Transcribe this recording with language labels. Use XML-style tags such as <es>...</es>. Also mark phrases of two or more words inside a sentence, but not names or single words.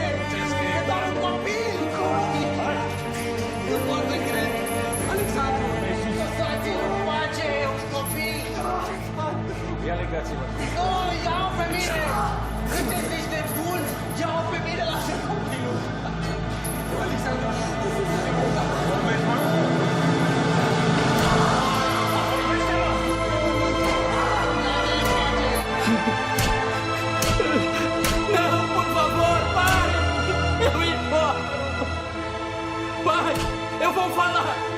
<ro>E doar un copil! Nu pot să cred! Alexandru! Lăsați-l în pace! E un copil! Ia legați-vă! Nu, ia-o pe mine! Sunteți niște buni! Ia-o pe mine, lasă copilul! Alexandru!</ro> <pt>Não, por favor, pare! Eu imploro! Pai, eu vou falar!</pt>